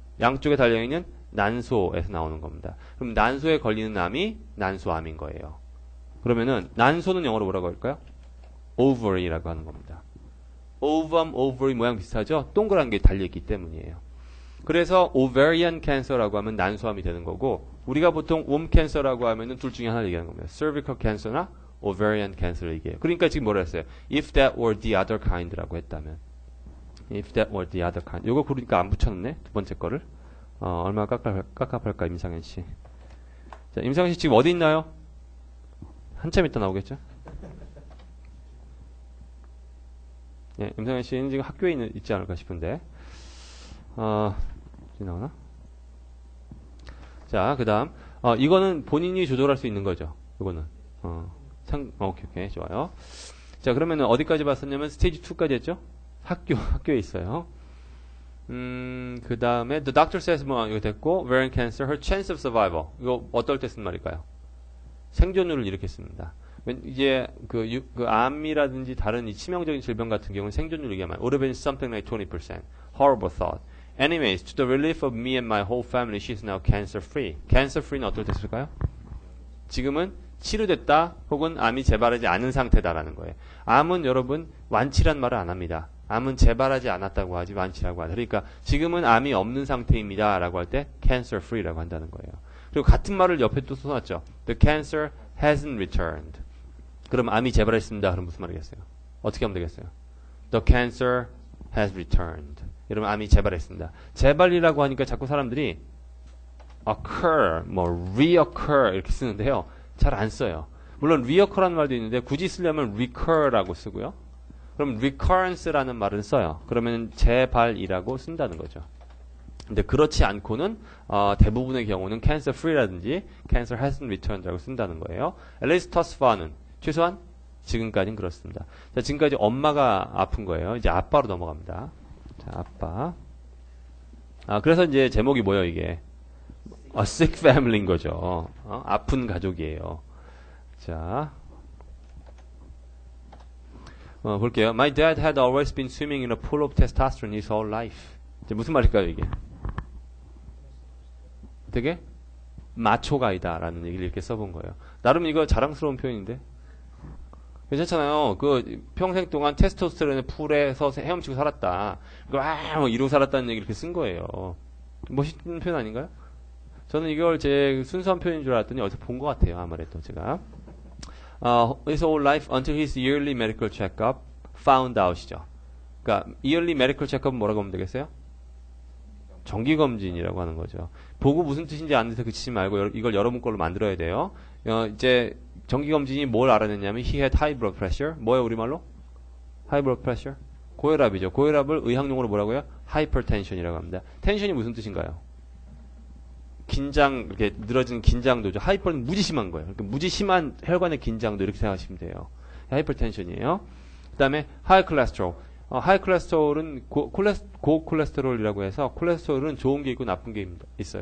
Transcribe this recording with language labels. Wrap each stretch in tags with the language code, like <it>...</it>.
<ko>양쪽에 달려있는 난소에서 나오는 겁니다. 그럼 난소에 걸리는 암이 난소암인 거예요. 그러면은 난소는 영어로 뭐라고 할까요? ovary라고 하는 겁니다. ovum, ovary 모양 비슷하죠? 동그란 게 달려있기 때문이에요. 그래서 ovarian cancer라고 하면 난소암이 되는 거고 우리가 보통 womb cancer라고 하면은 둘 중에 하나를 얘기하는 겁니다. cervical cancer나 ovarian cancer를 얘기해요. 그러니까 지금 뭐라 했어요?</ko> <en>if that were the other kind라고 했다면 if that were the other kind.</en> <ko>요거 그러니까 안 붙였네. 두 번째 거를. 얼마 깝깝할까 임상현 씨. 자, 임상현 씨 지금 어디 있나요? 한참 있다 나오겠죠? 예, 임성현 씨는 지금 학교에 있지 않을까 싶은데. 나오나? 자, 그 다음. 이거는 본인이 조절할 수 있는 거죠. 이거는. 오케이, 좋아요. 자, 그러면은 어디까지 봤었냐면 스테이지 2까지 했죠? 학교에 있어요.</ko> <en>그 다음에 the doctor says 뭐 이거 됐고 ovarian cancer, her chance of survival.</en> <ko>이거 어떨 때 쓴 말일까요? 생존율을 이렇게 씁니다. 이제 그 암이라든지 다른 이 치명적인 질병 같은 경우는 생존율 얘기하면</ko> <en>would have been something like 20%. Horrible thought. Anyways, to the relief of me and my whole family, she is now cancer free.</en> <ko>cancer free는 어떨 때 쓸까요? 지금은 치료됐다 혹은 암이 재발하지 않은 상태다라는 거예요. 암은 여러분 완치란 말을 안 합니다. 암은 재발하지 않았다고 하지 완치라고 하죠. 그러니까 지금은 암이 없는 상태입니다 라고 할 때 cancer free라고 한다는 거예요. 그리고 같은 말을 옆에 또 써놨죠.</ko> <en>The cancer hasn't returned.</en> <ko>그럼 암이 재발했습니다. 그럼 무슨 말이겠어요? 어떻게 하면 되겠어요?</ko> <en>The cancer has returned.</en> <ko>여러분 암이 재발했습니다. 재발이라고 하니까 자꾸 사람들이 occur, 뭐 reoccur 이렇게 쓰는데요. 잘 안 써요. 물론 reoccur라는 말도 있는데 굳이 쓰려면 recur라고 쓰고요. 그럼 recurrence라는 말은 써요. 그러면 재발이라고 쓴다는 거죠. 근데 그렇지 않고는 대부분의 경우는 cancer free라든지</ko> <en>cancer hasn't returned</en> <ko>라고 쓴다는 거예요.</ko> <en>at least thus far</en> <ko>는 최소한 지금까지는 그렇습니다. 자, 지금까지 엄마가 아픈 거예요. 이제 아빠로 넘어갑니다. 자, 아빠. 그래서 이제 제목이 뭐예요, 이게?</ko> <en>A sick family인 거죠.</en> <ko>아픈 가족이에요. 자, 볼게요.</ko> <en>My dad had always been swimming in a pool of testosterone his whole life.</en> <ko>이제 무슨 말일까요, 이게? 되게 마초가이다라는 얘기를 이렇게 써본 거예요. 나름 이거 자랑스러운 표현인데. 괜찮잖아요. 그 평생 동안 테스토스테론의 풀에서 헤엄치고 살았다. 뭐 이러고 살았다는 얘기 이렇게 쓴 거예요. 멋있는 표현 아닌가요? 저는 이걸 제 순수한 표현인 줄 알았더니 어디서 본 것 같아요. 아무래도 제가.</ko> <en>His whole life until his yearly medical checkup found out이죠.</en> <ko>그러니까 yearly medical checkup은 뭐라고 하면 되겠어요? 정기검진이라고 하는 거죠. 보고 무슨 뜻인지 아는 데 그치지 말고 이걸 여러분 걸로 만들어야 돼요. 이제 정기검진이 뭘 알아냈냐면</ko> <en>he had high blood pressure.</en> <ko>뭐예요 우리말로? high blood pressure? 고혈압이죠. 고혈압을 의학용어로 뭐라고요? hypertension이라고 합니다. 텐션이 무슨 뜻인가요? 긴장, 이렇게 늘어지는 긴장도죠. 하이퍼는 무지 심한 거예요. 그러니까 무지 심한 혈관의 긴장도 이렇게 생각하시면 돼요. 하이퍼텐션이에요. 그 다음에 high cholesterol. 하이 콜레스테롤은 고콜레스테롤이라고 해서 콜레스테롤은 좋은 게 있고 나쁜 게 있어요.</ko>